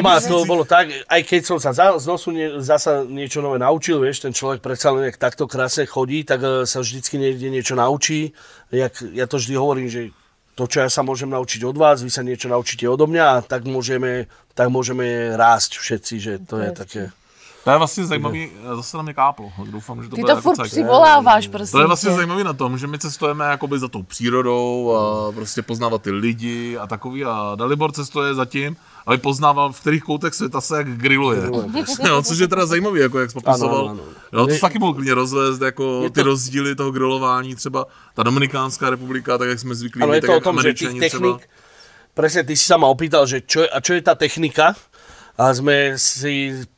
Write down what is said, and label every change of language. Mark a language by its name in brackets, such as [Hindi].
[Slovak] to bolo tak, aj keď som sa z nosu zasa niečo nové naučil, vieš, ten človek predsa len, jak takto krásne chodí, tak sa vždycky niekde niečo naučí. Ja to vždy hovorím, že to, čo ja sa môžem naučiť od vás, vy sa niečo naučíte odo mňa a tak môžeme rásť všetci, že to je také... [Czech] To je vlastně zajímavý, zase na mě káplo, doufám, že to ty bude to furt přivoláváš, prosím. To je vlastně zajímavý na tom, že my cestujeme jakoby za tou přírodou a prostě poznávat ty lidi a takový a Dalibor cestuje zatím, aby poznával, v kterých koutech světa se jak grilluje. No, což je teda zajímavý, jako jak jsi popisoval. Ano. Jo, to taky mohl klidně rozvést, jako ty rozdíly toho grillování, třeba ta Dominikánská republika, tak jak jsme zvyklí, tak jak Američani třeba. [Slovak] Presne, ty si sa ma opýtal, že čo je tá technika a sme si...